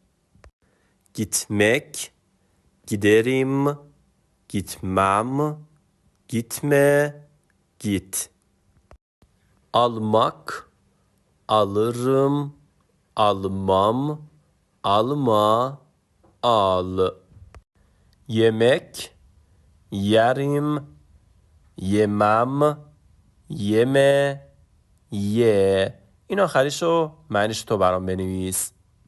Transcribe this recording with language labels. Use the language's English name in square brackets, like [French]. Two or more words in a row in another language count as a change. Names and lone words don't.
[Turkish] Gitmek, giderim, gitmem, gitme, git. Almak, alırım, almam, alma, al. Yemek, yerim, [Persian] yemم یمه یه این آخریشو معنیش تو برام بنویس.